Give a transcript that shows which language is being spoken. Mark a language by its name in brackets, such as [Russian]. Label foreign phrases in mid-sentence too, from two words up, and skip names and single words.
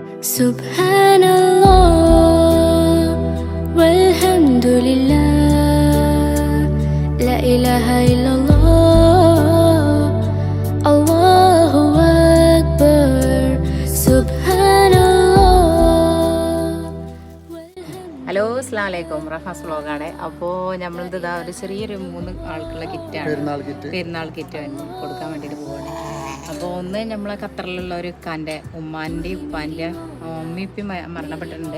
[Arabic] سبحان الله والحمد لله لا إله إلا الله الله أكبر سبحان الله. [Malayalam] ഹലോ [Arabic] السلام عليكم. [Malayalam] റഫാസ് വ്ളോഗാണ്. അപ്പോൾ നമ്മളിത് ഇതാ ഒരു ചെറിയൊരു 3 ആൾക്കുള്ള കിറ്റാണ്, പെരുന്നാൾ കിറ്റ് കൊടുക്കാൻ വേണ്ടിയിട്ട് പോവുകയാണ്. അപ്പോൾ ഒന്ന് നമ്മളെ ഖത്തറിലുള്ള ഒരു ഉമ്മാൻ്റെ ഉപ്പാൻ്റെ ഉമ്മിപ്പം മരണപ്പെട്ടിട്ടുണ്ട്.